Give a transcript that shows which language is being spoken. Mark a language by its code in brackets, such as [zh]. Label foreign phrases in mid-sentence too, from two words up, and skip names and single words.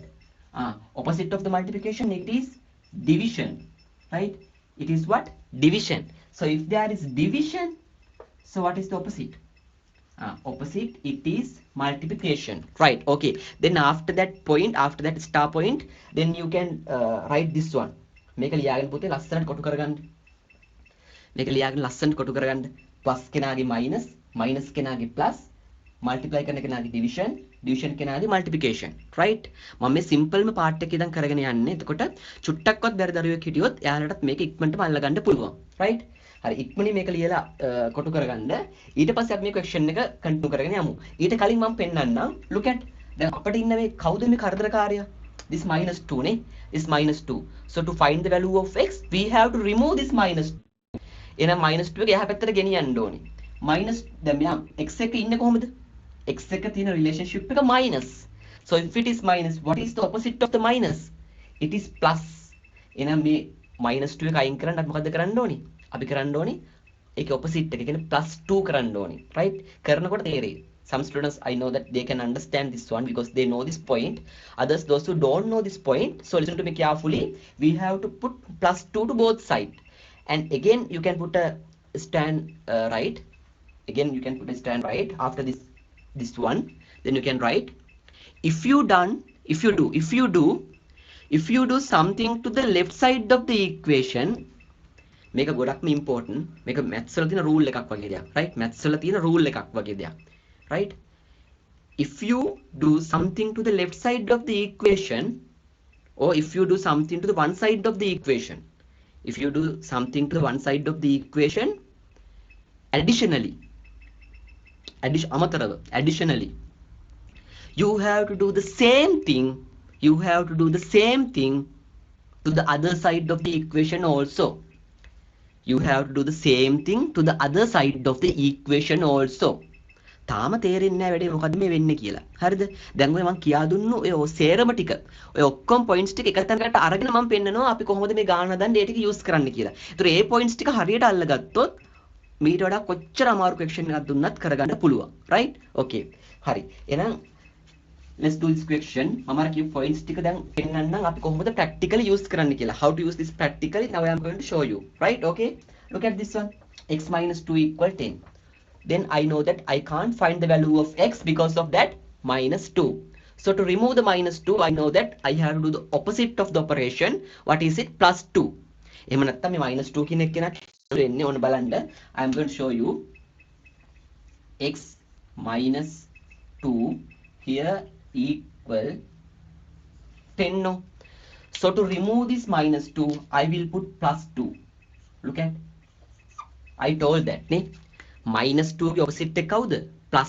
[en] Opposite of the multiplication, it is division, right? It is what? Division. So if there is division, so what is the opposite? Opposite, it is multiplication, right? Okay, then after that point, after that star point, then you can write this one. [si] මේක ලියාගන් පුතේ ලස්සනට කොටු කරගන්න. මේක ලියාගන් ලස්සනට කොටු කරගන්න. Plus kenage minus, minus kenage plus, multiply කරන කෙනාගේ division, division කෙනාගේ [en] multiplication, right? [si] මම මේ simple ම part එක ඉදන් කරගෙන යන්නේ. එතකොට චුට්ටක්වත් බැරි දරුවෙක් හිටියොත් එයාලටත් මේක ඉක්මනටම අල්ල ගන්න පුළුවන්, right? හරි, ඉක්මනින් මේක ලියලා කොටු කරගන්න. ඊට පස්සේ අපි මේ question එක continue කරගෙන යමු. ඊට කලින් මම පෙන්නන්නම්. [en] Look at, [si] දැන් අපිට ඉන්න මේ කවුද මේ කරදරකාරයා? [en] This minus 2 නේ. This minus 2. So to find the value of x, we have to remove this minus 2. [si] එහෙනම් minus 2 එක එහා පැත්තට ගෙනියන්න ඕනේ. minus, දැන් මෙයා x එක ඉන්නේ කොහොමද? x එක තියෙන relationship එක minus. [en] So if it is minus, what is the opposite of the minus? It is plus. [si] එහෙනම් මේ minus 2 එක අයින් කරන්න අපි මොකද කරන්න ඕනේ? අපි කරන්න ඕනේ ඒකේ opposite එක කියන්නේ plus 2 කරන්න ඕනේ, right? කරනකොට තේරෙයි. [en] Some students, I know that they can understand this one because they know this point. Others, those who don't know this point, so listen to me carefully. We have to put plus 2 to both sides. And again you can put a stand right. Again you can put a stand right after this one. Then you can write, if you do something to the left side of the equation, [si] මේක ගොඩක්ම important. මේක maths වල තියෙන rule එකක් වගේ දෙයක්, right? maths වල තියෙන rule එකක් වගේ දෙයක්, [en] right? If you do something to the left side of the equation, or if you do something to the one side of the equation, if you do something to the one side of the equation, additionally, additionally, you have to do the same thing. You have to do the same thing to the other side of the equation also. You have to do the same thing to the other side of the equation also. [si] තාම තේරෙන්නේ නැහැ වැඩේ මොකද්ද මේ වෙන්නේ කියලා. හරිද? දැන් ඔය මම කියා දුන්නු ඔය සේරම ටික. ඔය ඔක්කොම points ටික එක තැනකට අරගෙන මම පෙන්නනවා අපි කොහොමද මේ ගාන හදන්නේ ඒ ටික use කරන්න කියලා. ඒතර ඒ points ටික හරියට අල්ලගත්තොත් මීට වඩා කොච්චර අමාරු question එකක් දුන්නත් කරගන්න පුළුවන්. [en] right? okay. [si] හරි. [en] එහෙනම් let's do this question. [si] මම අර කියපු points ටික දැන් පෙන්නන්නම් අපි කොහොමද [en] practically use [si] කරන්න කියලා. [en] How to use this practically now I am going to show you. Right? Okay. Look at this one. X minus 2 equal 10. Then I know that I can't find the value of x because of that minus 2. So to remove the minus 2, I know that I have to do the opposite of the operation. What is it? Plus 2. [si] එහෙම නැත්නම් මේ minus 2 කියන එක එන්නේ ඕන බලන්න. [en] I am going to show you x minus 2 here equal 10. No. So to remove this minus 2, I will put plus 2. Look at, I told that නේ minus 2 ගේ opposite [si] එක කවුද? [en] plus.